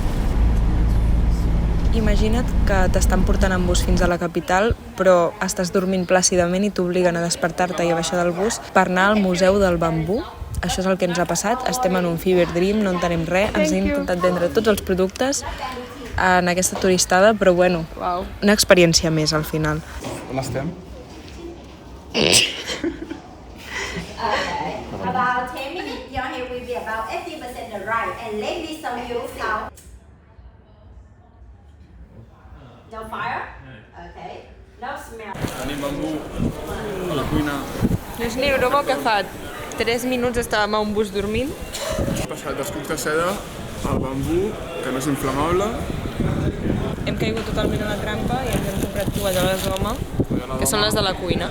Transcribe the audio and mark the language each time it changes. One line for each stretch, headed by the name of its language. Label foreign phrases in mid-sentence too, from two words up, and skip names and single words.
Catalan: Imagina't que t'estan portant en bus fins a la capital, però estàs dormint plàcidament i t'obliguen a despertar-te i a baixar del bus per anar al Museu del Bambú. Això és el que ens ha passat, estem en un
English: fever dream,
Catalan: no entenem res, ens hem intentat vendre tots els productes en aquesta turistada, però bueno, una experiència més al final. On estem?
English: About 10 minutes, your hair will be about 80% dry. And let me show you how. No fire? Okay. No smell.
Catalan: Tenim bambú a la cuina. No és ni broma que fa 3 minuts estàvem a un bus dormint. Hem passat dels cucs de seda al bambú, que no és inflamable. Hem caigut totalment a la trampa i ens hem comprat tovalloles d'home, que són les de la cuina.